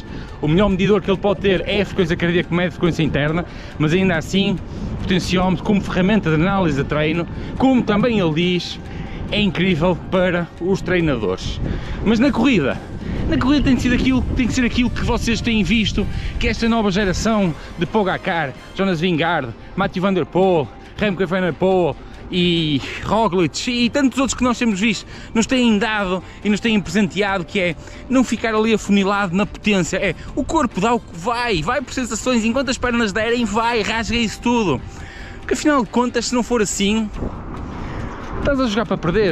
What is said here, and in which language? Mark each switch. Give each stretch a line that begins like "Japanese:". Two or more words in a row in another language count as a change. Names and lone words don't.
Portuguese: O melhor medidor que ele pode ter é a frequência cardíaca, que mede a frequência interna, mas ainda assim, o potenciómetro como ferramenta de análise de treino, como também ele diz, é incrível para os treinadores. Mas na corrida tem que ser aquilo que vocês têm visto, que esta nova geração de Pogacar, Jonas Vingegaard, Mathieu van der Poel, Remco Evenepoel e Roglic e tantos outros que nós temos visto, nos têm dado e nos têm presenteado, que é não ficar ali afunilado na potência, é o corpo dá o que vai por sensações, enquanto as pernas derem, rasga isso tudo, porque afinal de contas, se não for assim, estás a jogar para perder.